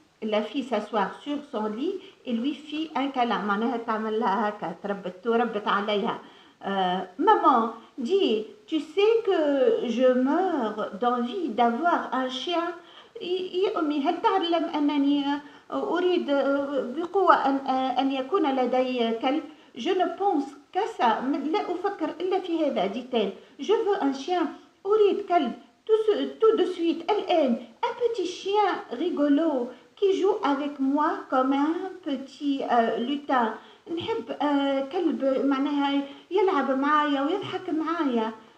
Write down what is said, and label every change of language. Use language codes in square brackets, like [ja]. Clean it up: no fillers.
[fr] La fille s'asseoir sur son lit et lui fit un câlin. [ar] معناها تعمل لها هكا تربت عليها. [fr] Maman, dis, tu sais que je meurs d'envie d'avoir un chien. [ar] يا أمي هل تعلم أنني أريد بقوة أن يكون لدي كلب. [fr] Je ne pense qu'à ça. [ar] لا أفكر إلا في هذا. [fr] dit-elle. Je veux un chien. [ar] أريد كلب. [fr] Tout de suite. [ar] الآن. [fr] Un petit chien rigolo qui joue avec moi comme un petit lutin. [ar] نحب كلب معناها يلعب معايا ويضحك معايا.